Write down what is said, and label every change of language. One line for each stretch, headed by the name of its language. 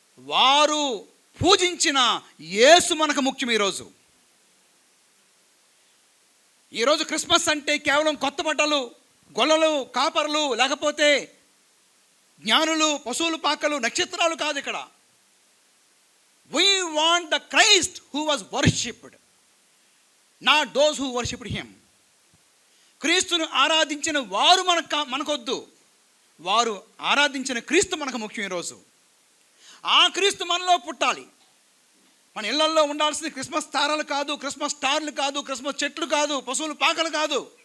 Telugu: వారు పూజించిన యేసు మనకు ముఖ్యం. ఈరోజు క్రిస్మస్ అంటే కేవలం కొత్త బట్టలు, గొల్లలు, కాపర్లు, లేకపోతే జ్ఞానులు, పశువులు పాకలు, నక్షత్రాలు కాదు. ఇక్కడ
English: we want the Christ who was worshipped, not those who worshipped him.
Telugu: క్రీస్తును ఆరాధించిన వారు మనకొద్దు, వారు ఆరాధించిన క్రీస్తు మనకు ముఖ్యం. ఈరోజు ఆ క్రీస్తు మనలో పుట్టాలి. మన ఇళ్లల్లో ఉండాల్సింది క్రిస్మస్ తారాలు కాదు, క్రిస్మస్ స్టార్లు కాదు, క్రిస్మస్ చెట్లు కాదు, పశువులు పాకలు కాదు.